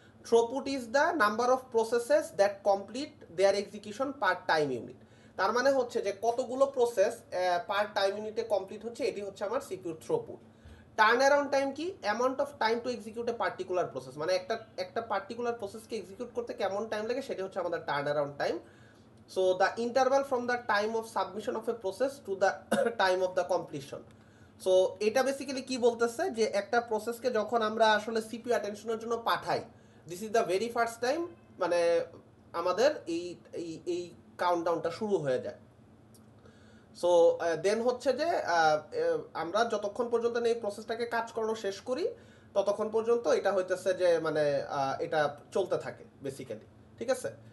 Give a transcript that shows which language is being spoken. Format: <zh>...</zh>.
<en>Throughput is the number of processes that complete their execution per time unit.</en> <bn>তার মানে হচ্ছে যে কতগুলো প্রসেস পার টাইম ইউনিটে কমপ্লিট হচ্ছে, এটি হচ্ছে আমার CPU throughput. Turn around time কি,</bn> <en>amount of time to execute a particular process,</en> <bn>মানে একটা পার্টিকুলার প্রসেসকে এক্সিকিউট করতে কেমন টাইম লাগে সেটা হচ্ছে আমাদের turn around time.</bn> <en>So the interval from the time of submission of a process to the time of the completion.</en> <bn>So এটা basically কি বলতেছে যে একটা প্রসেসকে যখন আমরা আসলে সিপিইউ অ্যাটেনশনের জন্য পাঠাই,</bn> <en>this is the very first time</en> <bn>মানে আমাদের এই এই এই কাউন্টডাউনটা শুরু হয়ে যায়। সো দেন হচ্ছে যে আমরা যতক্ষণ পর্যন্ত এই প্রসেসটাকে কাজ করানো শেষ করি ততক্ষণ পর্যন্ত এটা হইতেছে যে মানে এটা চলতে থাকে বেসিক্যালি, ঠিক আছে।</bn>